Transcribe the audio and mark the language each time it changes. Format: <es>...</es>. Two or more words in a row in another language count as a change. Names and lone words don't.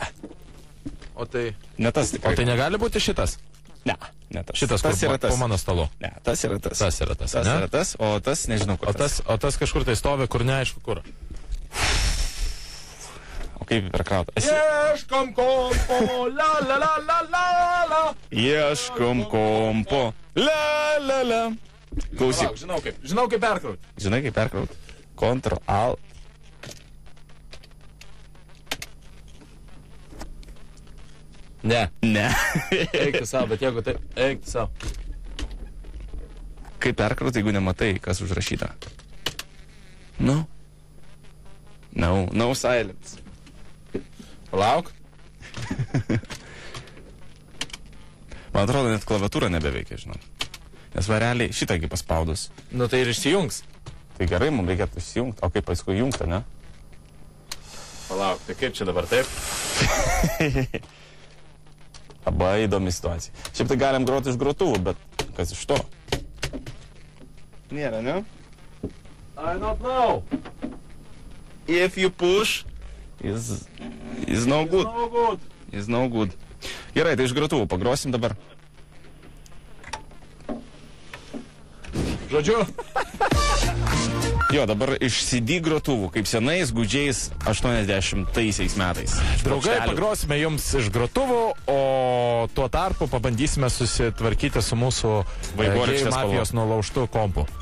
<lt>O tai... Ne tas tikrai. O tai negali būti šitas? Ne, ne tas. Šitas, tas kur yra tas. Po mano stalu? Ne, tas yra tas. Tas yra tas, tas ne? yra tas, o tas nežinau, kur tas. O tas kažkur tai stovi, kur neaišku kur. O kaip perkrauta? Ieškom kompo, la la la la la la. Ieškom kompo, la la la. Klausyk. Žinau kaip perkrauti. Žinai kaip perkrauti? Ctrl-Alt. Ne. Ne. Eik tu savo, bet jeigu tai... Eik tu savo. Kaip perkrauti, jeigu nematai, kas užrašyta?</lt> <en>No. No silence.</en> <lt>Palauk. Man atrodo, net klaviatūra nebeveikia, žinau. Nes va realiai šitągi paspaudus. Nu tai ir išsijungs. Tai gerai, mums reikėtų išsijungti. O kaip paskui jungti, ne? Palauk, tai kaip čia dabar taip? Labai įdomi situacija. Šiaip tai galim groti iš grotuvų, bet kas iš to? Nėra, ne?</lt> <en>I don't know. If you push, is no good. No good. Is no good.</en> <lt>Gerai, tai iš grotuvų pagrosim dabar. Žodžiu. Jo, dabar iš CD grotuvų, kaip senais gudžiais 80-aisiais metais. Draugai, pagrosime jums iš grotuvų, o tuo tarpu pabandysime susitvarkyti su mūsų gėjų mafijos nulaužtų kompu.</lt>